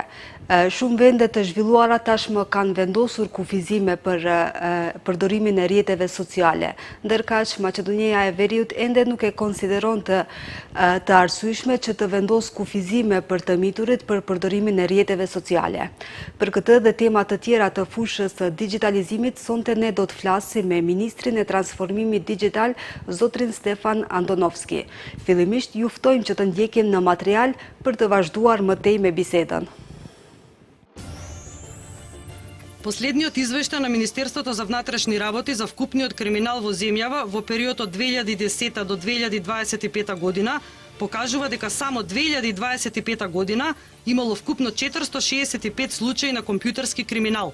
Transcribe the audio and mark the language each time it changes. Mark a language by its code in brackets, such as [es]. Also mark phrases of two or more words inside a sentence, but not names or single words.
[sq] Shumë vende të zhvilluara tashmë kanë vendosur kufizime për përdorimin e rrjeteve sociale, ndërkaq Maqedonia e Veriut ende nuk e konsideron të arsyeshme që të vendos kufizime për të miturit për përdorimin e rrjeteve sociale. Për këtë dhe tema të tjera të fushës së digitalizimit, sonte ne do të flasim me Ministrin e Transformimit Digital, zotrin Stefan Andonovski. Fillimisht ju ftojmë që të ndjekim në material për të vazhduar më tej me bisedën. [mk] Последниот извештај на Министерството за внатрешни работи за вкупниот криминал во земјава во период од 2010 до 2025 година покажува дека само 2025 година имало вкупно 465 случаи на компјутерски криминал.